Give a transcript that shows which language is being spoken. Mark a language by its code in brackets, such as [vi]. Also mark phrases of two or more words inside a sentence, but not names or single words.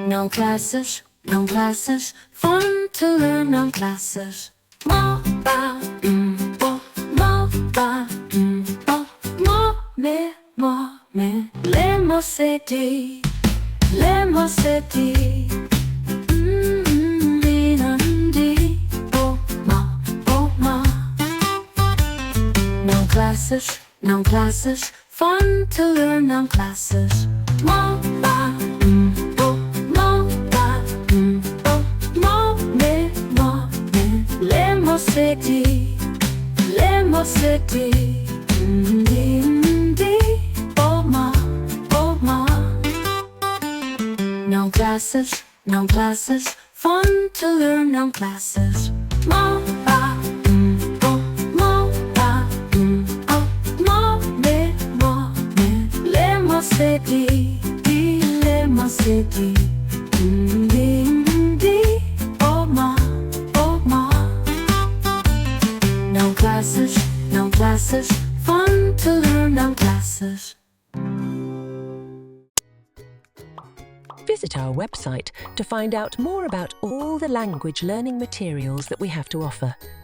[en] classes, noun classes, fun to learn noun classes. [tn] Mo ba bo, mo ba bo, mo me, le mo se di, le mo se di. Di nan di, bo ma. [en] Noun classes, noun classes, fun to learn noun classes. [tn] Mo ba bo, mo ba bo, mo me, le mo se di, le mo se di. Di bo ma. [en] Noun classes, noun classes, fun to learn noun classes. [tn] Mo ba bo, mo ba bo, mo me, le mo se di, le mo se di. Di bo ma. [en] Noun classes, noun classes, fun to learn noun classes. Visit our website to find out more about all the language learning materials that we have to offer.